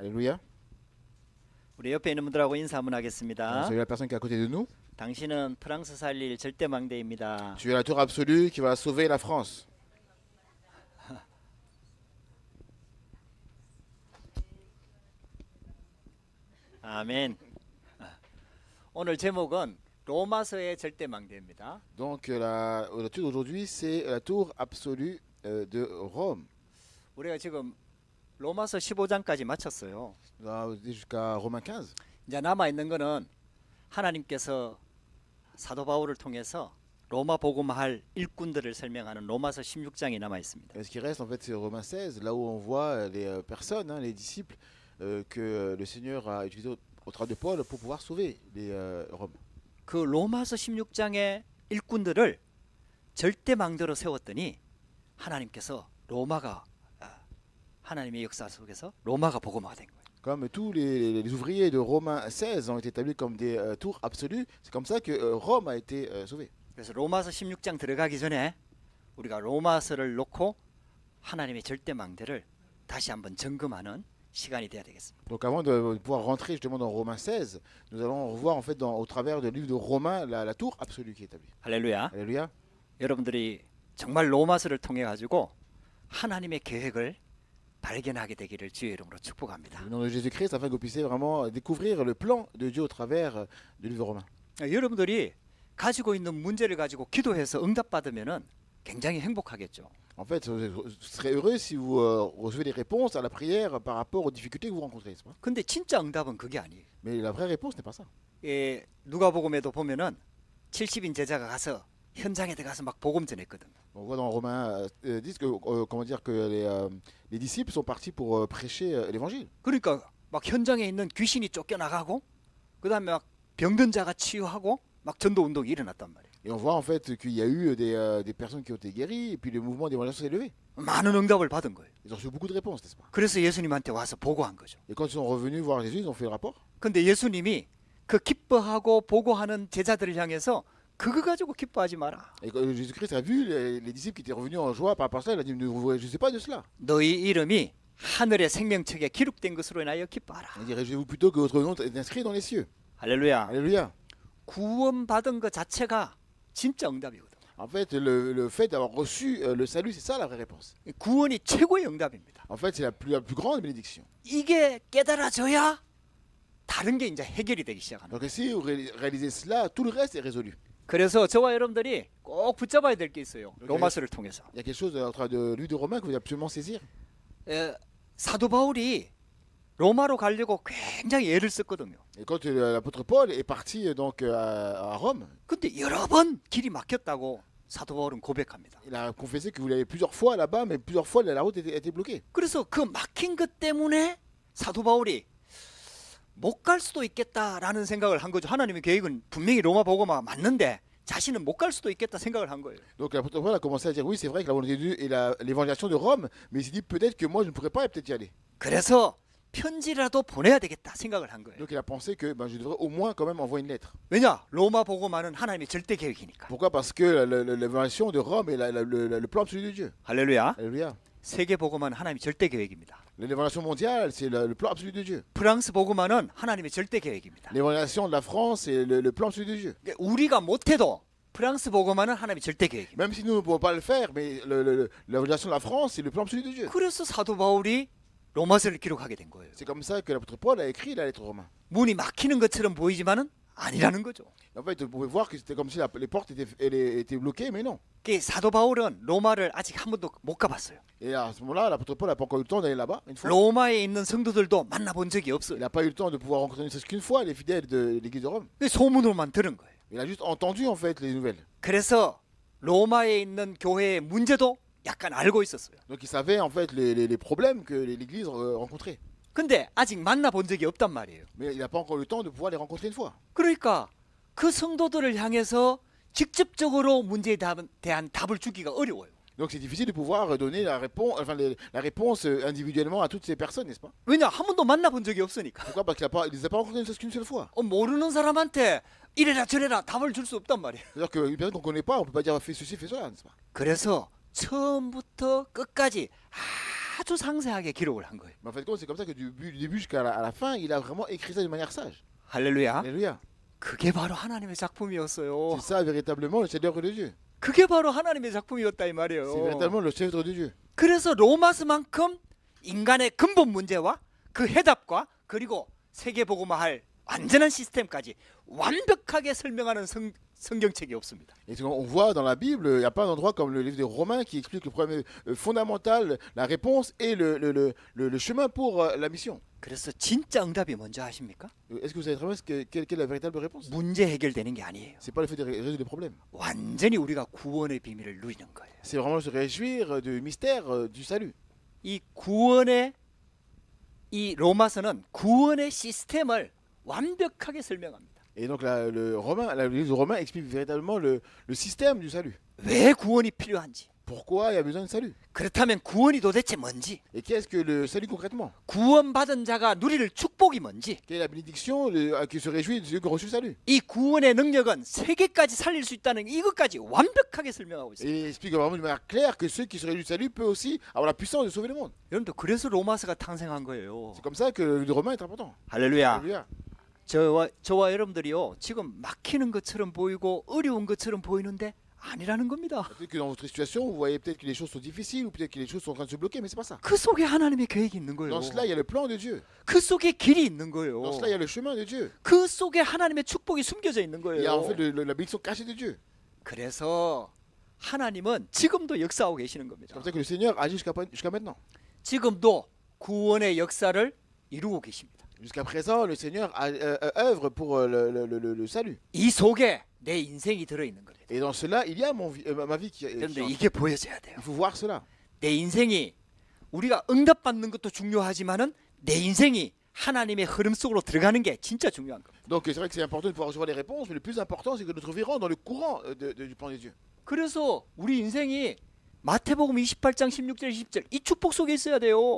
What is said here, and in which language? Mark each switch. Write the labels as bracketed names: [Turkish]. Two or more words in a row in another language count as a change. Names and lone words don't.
[French] Alléluia. [Korean] 우리 옆에 있는 분들하고 인사 한번 하겠습니다. [French] Salut la personne qui est à côté de nous. [Korean] 당신은 프랑스 살릴 절대 망대입니다. [French] Tu es la tour absolue qui va sauver la France. [Korean] 아멘. 오늘 제목은 로마서의 절대 망대입니다. [French] Donc la tour d'aujourd'hui, c'est la tour absolue de Rome. [Korean] 우리가 지금 로마서 15장까지 마쳤어요. [French] On va aller jusqu'à Romains 15. [Korean] 이제 남아 있는 거는 하나님께서 사도 바울을 통해서 로마 복음할 일꾼들을 설명하는 로마서 16장이 남아 있습니다. [French] Et ce qui reste, en fait, c'est Romains 16, là où on voit les personnes, les disciples, que le Seigneur a utilisés au travers de Paul pour pouvoir sauver les Roms. [Korean] 그 로마서 16장의 일꾼들을 절대 망대로 세웠더니 하나님께서 로마가 하나님의 역사 속에서 로마가 복음화가 된 거예요. [French] Comme tous les ouvriers de Romains 16 ont été établis comme des tours absolues, c'est comme ça que Rome a été sauvée. [Korean] 그래서 로마서 16장 들어가기 전에 우리가 로마서를 놓고 하나님의 절대 망대를 다시 한번 점검하는 시간이 돼야 되겠습니다. [French] Donc avant de pouvoir rentrer justement dans Romains 16, nous allons revoir en fait au travers du livre de Romains la tour absolue qui est établie. [Korean] 할렐루야. [French] Alléluia. [Korean] 여러분들이 정말 로마서를 통해 가지고 하나님의 계획을 발견하게 되기를 주의 이름으로 축복합니다. [French] Au nom de Jésus-Christ, afin que vous puissiez vraiment découvrir le plan de Dieu au travers du livre de Romains. [Korean] 여러분들이 가지고 있는 문제를 가지고 기도해서 응답받으면은 굉장히 행복하겠죠. [French] En fait, vous serez heureux si vous recevez des réponses à la prière par rapport aux difficultés que vous rencontrez, n'est-ce pas? [Korean] 근데 진짜 응답은 그게 아니에요. [French] Mais la vraie réponse n'est pas ça. [Korean] 누가복음에도 보면은 70인 제자가 가서 현장에 들어가서 막 복음 전했거든. [French] On voit dans Romains 10 que, comment dire, que les disciples sont partis pour prêcher l'évangile. [Korean] 그러니까 막 현장에 있는 귀신이 쫓겨나가고 그다음에 막 병든 자가 치유하고 막 전도 운동이 일어났단 말이에요. [French] Et on voit en fait qu'il y a eu des personnes qui ont été guéries et puis le mouvement d'évangélisation s'est élevé. [Korean] 많은 응답을 받은 거예요. [French] Ils ont reçu beaucoup de réponses, n'est-ce pas? [Korean] 그래서 예수님한테 와서 보고한 거죠. [French] Et quand ils sont revenus voir Jésus, ils ont fait le rapport. [Korean] 근데 예수님이 그 기뻐하고 보고하는 제자들을 향해서 그거 가지고 기뻐하지 마라. [French] Et quand Jésus-Christ a vu les disciples qui étaient revenus en joie par rapport à cela, il a dit, ne vous réjouissez pas de cela. [Korean] 너희 이름이 하늘의 생명책에 기록된 것으로 인하여 기뻐하라. [French] Il dit, réjouissez-vous plutôt que votre nom est inscrit dans les cieux. [Korean] 할렐루야. [French] Alléluia. [Korean] 구원받은 것 자체가 진짜 응답이거든. [French] En fait, le fait d'avoir reçu le salut, c'est ça la vraie réponse. [Korean] 구원이 최고의 응답입니다. [French] En fait, c'est la plus grande bénédiction. [Korean] 이게 깨달아져야 다른 게 이제 해결이 되기 시작하는 거예요. [French] Donc si vous réalisez cela, tout le reste est résolu. [Korean] 그래서 저와 여러분들이 꼭 붙잡아야 될 게 있어요. 로마서를 통해서. [French] Il y a quelque chose au travers de l'huile de Romains que vous devez absolument saisir. [Korean] 사도 바울이 로마로 가려고 굉장히 애를 썼거든요. [French] Et quand l'apôtre Paul est parti donc à Rome, [Korean] 근데 여러 번 길이 막혔다고 사도 바울은 고백합니다. [French] il a confessé que vous l'avez plusieurs fois là-bas, mais plusieurs fois la route était bloquée. [Korean] 그래서 그 막힌 것 때문에 사도 바울이 못 갈 수도 있겠다라는 생각을 한 거죠. 하나님의 계획은 분명히 로마 복음화 맞는데 자신은 못 갈 수도 있겠다 생각을 한 거예요. [French] Donc l'apôtre Paul a commencé à dire oui, c'est vrai que la volonté de Dieu et l'évangélisation de Rome, mais il s'est dit peut-être que moi je ne pourrais pas peut-être y aller. [Korean] 그래서 편지라도 보내야 되겠다 생각을 한 거예요. [French] Donc il a pensé que je devrais au moins quand même envoyer une lettre. [Korean] 왜냐? 로마 복음화는 하나님의 절대 계획이니까. [French] Pourquoi? Parce que l'évangélisation de Rome est le plan absolu de Dieu. [Korean] 할렐루야. [French] Alléluia. [Korean] 세계 복음화는 하나님의 절대 계획입니다. [French] L'évangélisation mondiale, c'est le plan absolu de Dieu. [Korean] 프랑스 복음화는 하나님의 절대 계획입니다. [French] L'évangélisation de la France, c'est le plan absolu de Dieu. [Korean] 우리가 못해도 프랑스 복음화는 하나님의 절대 계획입니다. [French] Même si nous ne pouvons pas le faire, mais l'évangélisation de la France, c'est le plan absolu de Dieu. [Korean] 그래서 사도 바울이 로마서를 기록하게 된 거예요. [French] C'est comme ça que l'apôtre Paul a écrit la lettre aux Romains. [Korean] 문이 막히는 것처럼 보이지만은 아니라는 거죠. [French] En fait, vous pouvez voir que c'était comme si les portes étaient bloquées, mais non. [Korean] 그 사도 바울은 로마를 아직 한 번도 못 가봤어요. [French] Et à ce moment-là, l'apôtre Paul n'a pas encore eu le temps d'aller là-bas, une fois. [Korean] 로마에 있는 성도들도 만나본 적이 [French] Il [Korean] 없어요. [French] n'a pas eu le temps de pouvoir rencontrer ne serait-ce qu'une fois les fidèles de l'église de Rome. [Korean] 소문으로만 들은 거예요. [French] Il a juste entendu en fait les nouvelles. [Korean] 그래서 로마에 있는 교회의 문제도 약간 알고 있었어요. [French] Donc il savait en fait les problèmes que l'église rencontrait. [Korean] 근데 아직 만나본 적이 없단 말이에요. [French] Mais il n'a pas encore eu le temps de pouvoir les rencontrer une fois. [Korean] 그러니까 그 성도들을 향해서 직접적으로 문제에 대한 답을 주기가 어려워요. [French] Donc c'est difficile de pouvoir donner la réponse individuellement à toutes ces personnes, n'est-ce pas? [Korean] 왜냐? 한 번도 만나본 적이 없으니까. [French] Pourquoi? Parce qu'il ne les a pas rencontrés ne serait-ce qu'une seule fois. [Korean] 모르는 사람한테 이래라 저래라 답을 줄 수 없단 말이에요. [French] C'est-à-dire qu'une personne qu'on ne connaît pas, on ne peut pas dire fais ceci, fais cela, n'est-ce pas? [Korean] 그래서 처음부터 끝까지 아주 상세하게 기록을 한 거예요. [French] Mais en fait, compte, c'est comme ça que du début jusqu'à la fin, il a vraiment écrit ça de manière sage. [Korean] 할렐루야. [French] Alléluia. [Korean] 그게 바로 하나님의 작품이었어요. [French] C'est ça véritablement le chef-d'œuvre de Dieu. [Korean] 그게 바로 하나님의 작품이었다 이 [French] C'est [Korean] 말이에요. [French] véritablement le chef-d'œuvre de Dieu. [Korean] 그래서 로마서만큼 인간의 근본 문제와 그 해답과 그리고 세계복음화할 완전한 시스템까지 완벽하게 설명하는 성경책이 없습니다. [French] Et on voit dans la Bible, il n'y a pas un endroit comme le livre des Romains qui explique le problème fondamental, la réponse et le chemin pour la mission. [Korean] 그래서 진짜 응답이 뭔지 아십니까? [French] Est-ce que vous savez très bien quelle est la véritable réponse? [Korean] 문제 해결되는 게 아니에요. [French] C'est pas le fait de résoudre des problèmes. [Korean] 완전히 우리가 구원의 비밀을 누리는 거예요. [French] C'est vraiment se réjouir du mystère du salut. [Korean] 이 구원의 이 로마서는 구원의 시스템을 완벽하게 설명합니다. [French] Et donc le livre de Romains explique véritablement le système du salut. [Korean] 왜 구원이 필요한지. [French] Pourquoi il y a besoin de salut? [Korean] 그렇다면 구원이 도대체 뭔지. [French] Et qu'est-ce que le salut concrètement? [Korean] 구원받은 자가 누릴 축복이 뭔지. [French] Quelle est la bénédiction qui se réjouit de ceux qui ont reçu le salut? [Korean] 이 구원의 능력은 세계까지 살릴 수 있다는 이것까지 완벽하게 설명하고 있습니다. [French] Et il explique vraiment de manière claire que ceux qui se réjouissent du salut peuvent aussi avoir la puissance de sauver le monde. [Korean] 여러분들 그래서 로마서가 탄생한 거예요. [French] C'est comme ça que le livre de Romains est important. [Korean] 할렐루야. [French] Alléluia. [Korean] 저와 여러분들이요 지금 막히는 것처럼 보이고 어려운 것처럼 보이는데 아니라는 겁니다. [French] Peut-être que dans votre situation, vous voyez peut-être que les choses sont difficiles ou peut-être que les choses sont en train de se bloquer, mais c'est pas ça. [Korean] 그 속에 하나님의 계획이 있는 거예요. [French] Dans cela, il y a le plan de Dieu. [Korean] 그 속에 길이 있는 거예요. [French] Dans cela, il y a le chemin de Dieu. [Korean] 그 속에 하나님의 축복이 숨겨져 있는 [French] Il y a en [Korean] 거예요. [French] fait la bénédiction cachée de Dieu. [Korean] 그래서 하나님은 지금도 역사하고 계시는 [French] C'est [Korean] 겁니다. [French] comme ça que le Seigneur agit jusqu'à maintenant. [Korean] 지금도 구원의 역사를 이루고 계십니다. [French] Jusqu'à présent, le Seigneur œuvre pour le salut. [Korean] 이 속에 내 인생이 들어있는 거예요. [French] Et dans cela, il y a ma vie [Korean] 그런데 이게 보여져야 돼요. [French] Il faut voir cela. [Korean] 내 인생이 우리가 응답받는 것도 중요하지만은 내 인생이 하나님의 흐름 속으로 들어가는 게 진짜 중요한 겁니다. [French] Donc c'est vrai que c'est important de pouvoir recevoir les réponses, mais le plus important, c'est que notre vie rentre dans le courant du plan de Dieu. [Korean] 그래서 우리 인생이 마태복음 28장 16절 20절 이 축복 속에 있어야 돼요.